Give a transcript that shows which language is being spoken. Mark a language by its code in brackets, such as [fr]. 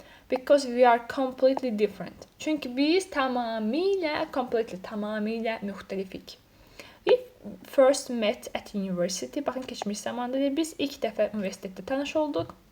[en] Because we are completely different. [az] Çünki biz tamamilə müxtəlifik. [en] We first met at university. [az] Baxın, keçmiş zamanda biz ilk dəfə universitetdə tanış olduq.